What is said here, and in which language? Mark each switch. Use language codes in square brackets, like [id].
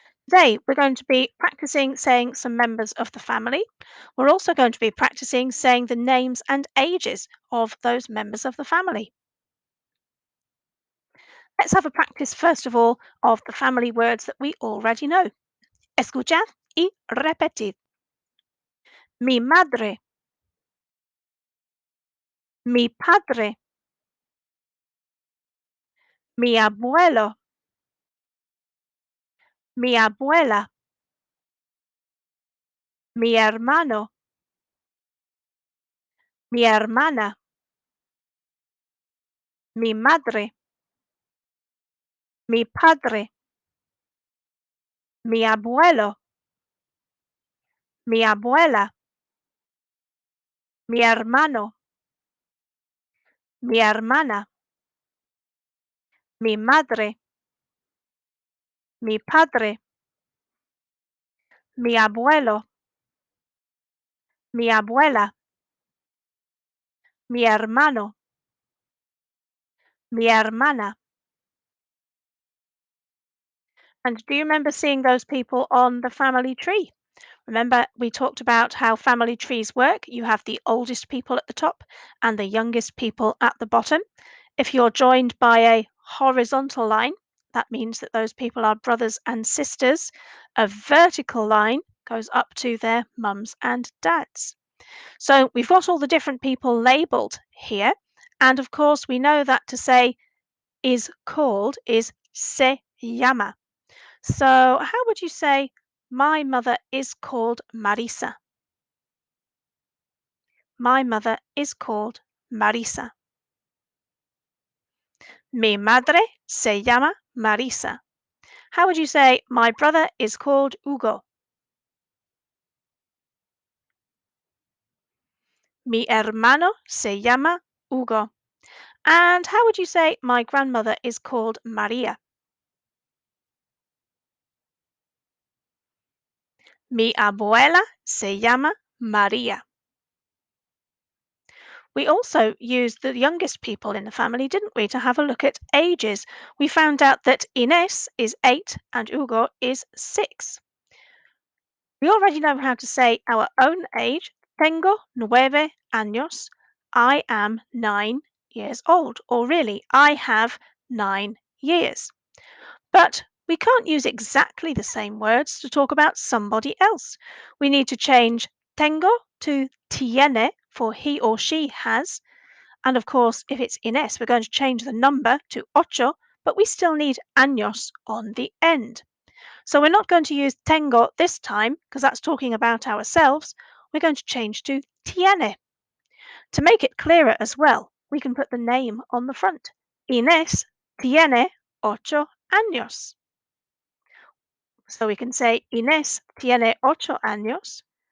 [en] Today, we're going to be practicing saying some members of the family. We're also going to be practicing saying the names and ages of those members of the family. Let's have a practice first of all of the family words that we already know. [es] Escuchad y repetid. Mi madre, mi padre, mi abuelo, mi abuela, mi hermano, mi hermana, mi madre, mi padre, mi abuelo, mi abuela, mi hermano, mi hermana, mi madre, mi padre, mi abuelo, mi abuela, mi hermano, mi hermana. [en] And do you remember seeing those people on the family tree? Remember, we talked about how family trees work. You have the oldest people at the top and the youngest people at the bottom. If you're joined by a horizontal line, that means that those people are brothers and sisters. A vertical line goes up to their mums and dads. So we've got all the different people labeled here. And of course, we know that to say is called is se llama. So, how would you say, my mother is called Marisa? My mother is called Marisa. [es] Mi madre se llama Marisa. [en] How would you say, my brother is called Hugo? [es] Mi hermano se llama Hugo. [en] And how would you say, my grandmother is called Maria? [es] Mi abuela se llama Maria. [en] We also used the youngest people in the family, didn't we, to have a look at ages. We found out that Ines is 8 and Hugo is 6. We already know how to say our own age. [es] Tengo 9 años. [en] I am 9 years old. Or really, I have 9 years. But we can't use exactly the same words to talk about somebody else. We need to change tengo to tiene for he or she has. And of course, if it's Ines, we're going to change the number to ocho, but we still need años on the end. So we're not going to use tengo this time because that's talking about ourselves. We're going to change to tiene. To make it clearer as well, we can put the name on the front. [es] Ines tiene 8 años. [en] So we can say Ines [es] tiene 8 años.